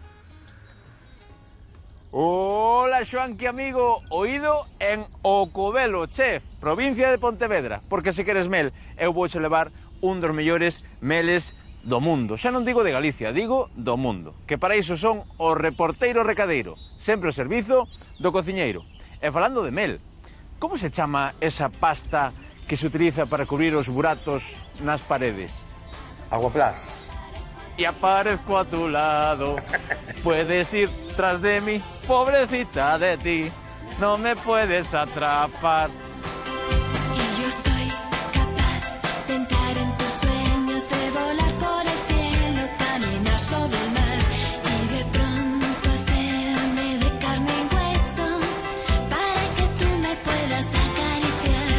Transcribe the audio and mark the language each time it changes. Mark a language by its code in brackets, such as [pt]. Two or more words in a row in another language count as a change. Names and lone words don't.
[gl] Hola, Xoanqui, amigo, oído en Ocovelo, chef, provincia de Pontevedra, porque se queres mel, eu vouche levar un dos mellores meles do mundo. Xa non digo de Galicia, digo do mundo, que para iso son o reporteiro recadeiro, sempre o servizo do cociñeiro. E falando de mel, como se chama esa pasta que se utiliza para cubrir os buratos nas paredes? Aguaplás. [es] Y aparezco a tu lado, puedes ir tras de mí, pobrecita de ti, no me puedes atrapar. Y yo soy capaz de entrar en tus sueños, de volar por el cielo, caminar sobre el mar y de pronto hacerme de carne y hueso para que tú me puedas acariciar.